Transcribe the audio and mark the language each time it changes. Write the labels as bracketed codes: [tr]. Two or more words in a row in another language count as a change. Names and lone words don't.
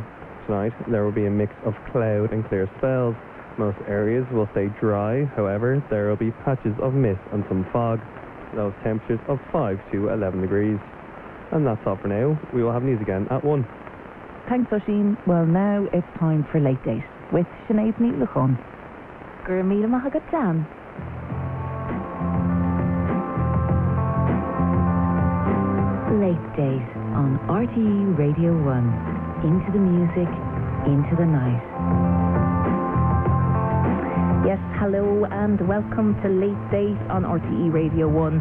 [en] Tonight, there will be a mix of cloud and clear spells. Most areas will stay dry, however, there will be patches of mist and some fog. Low temperatures of 5 to 11 degrees. And that's all for now. We will have news again at 1. Thanks, Oisin. Well, now it's time for Late Date with Sinead Níluchon. [ga] Gur míle maith agat Dan. [en] Late Date on RTE Radio 1. Into the music, into the night. Yes, hello and welcome to Late Date on RTE Radio 1.